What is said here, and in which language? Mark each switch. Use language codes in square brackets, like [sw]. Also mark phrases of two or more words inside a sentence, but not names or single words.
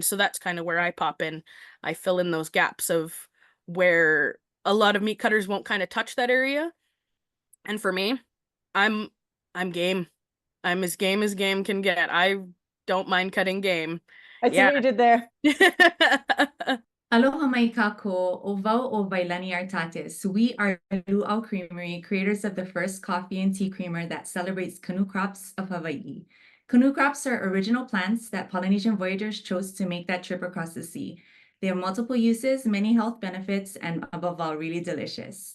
[en] So that's kind of where I pop in. I fill in those gaps of where a lot of meat cutters won't kind of touch that area. And for me, I'm game. I'm as game can get. I don't mind cutting game. I see what you did there. [haw] Aloha mai kako, o wau o Wailani Artates. [en] We are Luau Creamery, creators of the first coffee and tea creamer that celebrates canoe crops of Hawaii. Canoe crops are original plants that Polynesian voyagers chose to make that trip across the sea. They have multiple uses, many health benefits, and above all, really delicious.